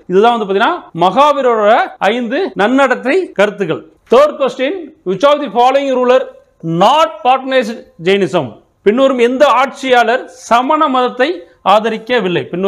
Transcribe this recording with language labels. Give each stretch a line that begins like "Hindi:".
Tamil: இதுதான் வந்து பாத்தீங்கன்னா மகாவீரோட 5 நன்னடத்தை கருத்துக்கள்.
English: Third question, which of the following ruler not patronized Jainism?
Tamil: பின்னோரும் எந்த ஆட்சியாளர் சமண மதத்தை ஆதரிக்கவில்லை?